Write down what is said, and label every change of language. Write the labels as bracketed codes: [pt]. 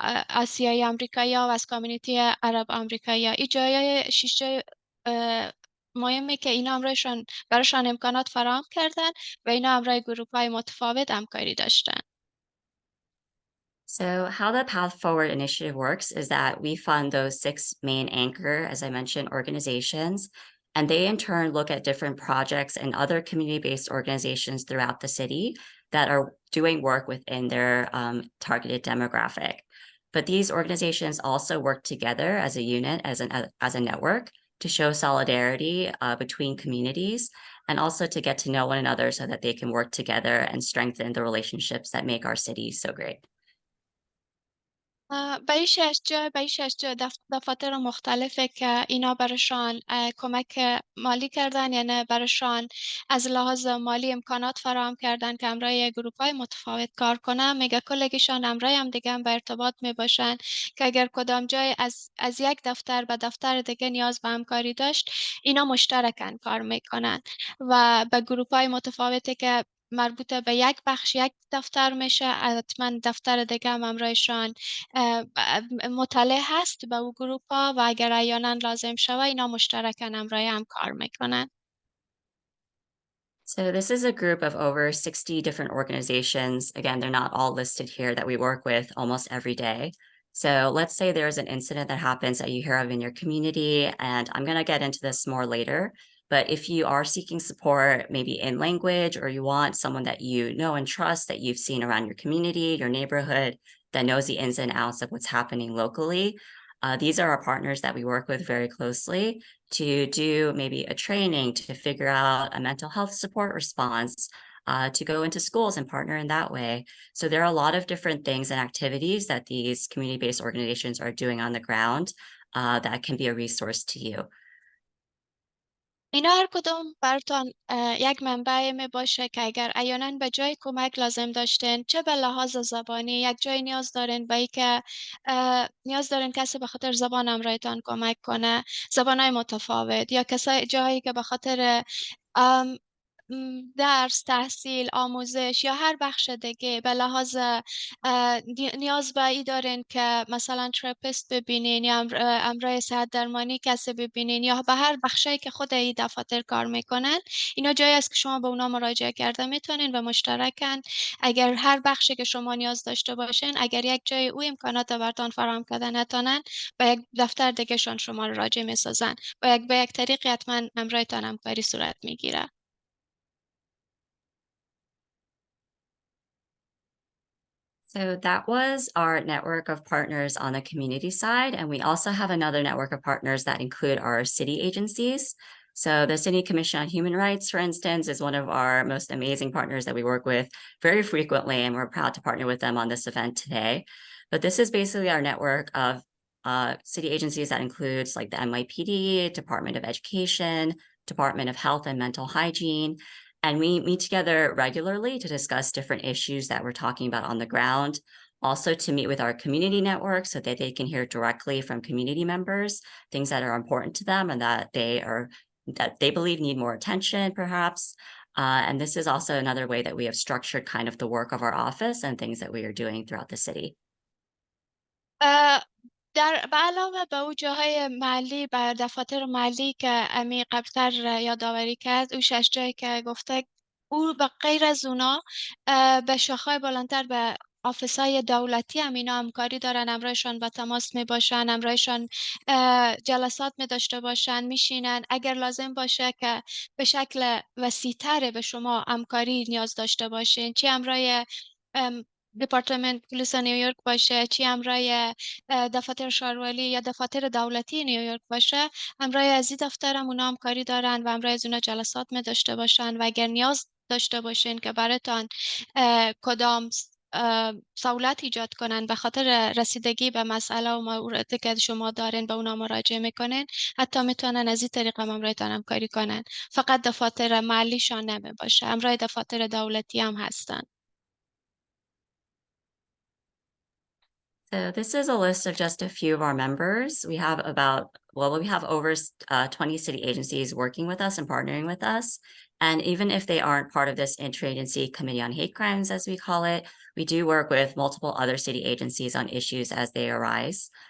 [fa] آسیایی امریکایی ها و از کامیونیتی عرب امریکایی ها این جای 6 جای مهمه که اینا امرایشان برایشان امکانات فراهم کردن و اینا امرای گروپ های متفاوت همکاری داشتن [en] So how the Path Forward initiative works is that we fund those 6 main anchor, as I mentioned, organizations, and they in turn look at different projects and other community-based organizations throughout the city that are doing work within their targeted demographic. But these organizations also work together as a unit, as a network, to show solidarity between communities and also to get to know one another so that they can work together and strengthen the relationships that make our city so great. [fa] به این شش جا دفاتر مختلفه که اینا برشان کمک مالی کردن، یعنی برشان از لحاظ مالی امکانات فراهم کردن که همراه گروپ های متفاوت کار کنن. میگه کلگیشان همراه هم دیگه هم به ارتباط می باشن که اگر کدام جای از یک دفتر به دفتر دیگه نیاز به همکاری داشت، اینا مشترکن کار میکنن و به گروپ های متفاوتی که مربوط به یک بخش یک دفتر میشه، حتما دفتر دیگه هم همراهشان مطلع هست به او گروپ ها و اگر احیانا لازم شوه اینا مشترکن همراه هم کار میکنن. [en] So this is a group of over 60 different organizations. Again, they're not all listed here that we work with almost every day. So let's say there's an incident that happens that you hear of in your community, and I'm going to get into this more later. But if you are seeking support, maybe in language, or you want someone that you know and trust that you've seen around your community, your neighborhood, that knows the ins and outs of what's happening locally, these are our partners that we work with very closely to do maybe a training to figure out a mental health support response, to go into schools and partner in that way. So there are a lot of different things and activities that these community-based organizations are doing on the ground, that can be a resource to you. [fa] اینا هر کدوم براتان یک منبع می باشه که اگر احیانا به جای کمک لازم داشتین، چه به لحاظ زبانی یک جای نیاز دارین به که نیاز دارین کسی به خاطر زبان همراهتان کمک کنه، زبانهای متفاوت، یا کسای جایی که به خاطر درس، تحصیل، آموزش یا هر بخش دیگه به لحاظ نیاز به ای دارین که مثلا تراپیست ببینین یا امرای صحت درمانی کسی ببینین یا به هر بخشی که خود ای دفاتر کار میکنن، اینا جایی است که شما به اونا مراجعه کرده میتونین و مشترکن. اگر هر بخشی که شما نیاز داشته باشین، اگر یک جای او امکانات براتان فراهم کرده نتونن، به یک دفتر دیگه شان شما رو راجع میسازن و به یک طریقی حتما امرایتان همکاری صورت میگیره. [en] So that was our network of partners on the community side. And we also have another network of partners that include our city agencies. So the City Commission on Human Rights, for instance, is one of our most amazing partners that we work with very frequently, and we're proud to partner with them on this event today. But this is basically our network of city agencies that includes like the NYPD, Department of Education, Department of Health and Mental Hygiene, and we meet together regularly to discuss different issues that we're talking about on the ground. Also to meet with our community network so that they can hear directly from community members, things that are important to them and that they believe need more attention, perhaps. And this is also another way that we have structured kind of the work of our office and things that we are doing throughout the city. [fa] به علاوه به او جاهای محلی، به دفاتر محلی که امی قبلتر یادآوری کرد، او 6 جایی که گفته، او به غیر از اونا به شاخهای بلندتر به آفیسای دولتی هم اینا همکاری دارن، همراهشان به تماس می باشن، همراهشان جلسات می داشته باشن، میشینن. اگر لازم باشه که به شکل وسیع‌تر به شما همکاری نیاز داشته باشین، چی همراه دپارتمنت پلیس نیویورک باشه، چی همراه دفاتر شهرولی یا دفاتر دولتی نیویورک باشه، همراه از این دفترم اونا همکاری دارن و همراه از اونا جلسات می داشته باشن و اگر نیاز داشته باشین که براتان کدام سهولت ایجاد کنن به خاطر رسیدگی به مسئله و موردی که شما دارین، به اونا مراجعه میکنین، حتی میتونن از این طریق هم همراهتان همکاری کنن. فقط دفاتر محلیشان نمی باشه، همراه دفاتر دولتی هم هستن. [en] So this is a list of just a few of our members. We have over 20 city agencies working with us and partnering with us. And even if they aren't part of this interagency committee on hate crimes, as we call it, we do work with multiple other city agencies on issues as they arise.